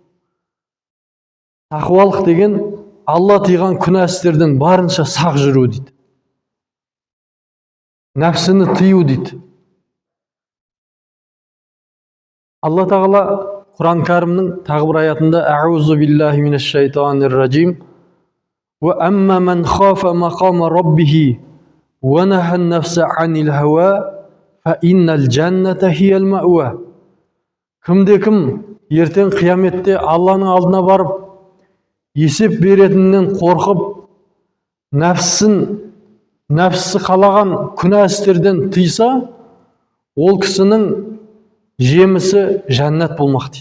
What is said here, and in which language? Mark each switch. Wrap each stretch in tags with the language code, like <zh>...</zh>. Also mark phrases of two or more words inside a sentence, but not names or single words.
<kk>Тақуалық деген Алла тыйған күнә істерден барынша сақ жүру дейді. Нәпсіні тыю дейді. Алла Тағала Құран кәрімнің тағы бір аятында</kk> <ar>أعوذ بالله من الشيطان الرجيم. وأما من خاف مقام ربه ونهى النفس عن الهوى فإن الجنة هي المأوى.</ar> <kk>Кімде кім ертең қияметте Алланың алдына барып есеп беретіннен қорқып, нәпсі қалаған күнә істерден тыйса, ол кісінің жемісі жәннат болмақ дейді.</kk>